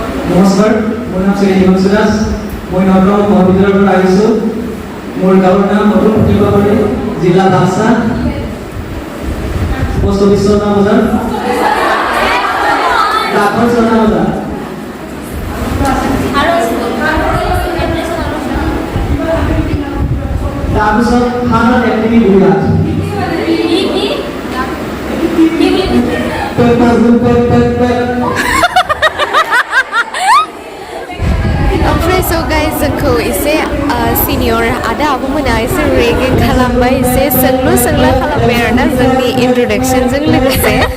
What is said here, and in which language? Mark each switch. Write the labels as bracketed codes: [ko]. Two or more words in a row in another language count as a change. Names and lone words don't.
[as] নমস্কাৰ মোৰ নাম শ্ৰী হিমন্ত দাস মই নগাঁও মহাবিদ্যালয়ৰ পৰা আহিছোঁ মোৰ গাঁৱৰ নাম নতুন প্ৰতিভাবাৰী জিলা বাক্সা পোষ্ট অফিচ চৰনা বজাৰ ডাকঘৰ চৰনা বজাৰ তাৰপিছত খানাত এক্টিভি বুঢ়াত [brx] ओमफ्राय [en] so guys [brx] जोंखौ एसे सिनियर आदा आब'मोना एसे रेगिं खालामबाय एसे सोंलु सोंला खालामबाय आरोना जोंनि इन्ट्रडक्सनजों लोगोसे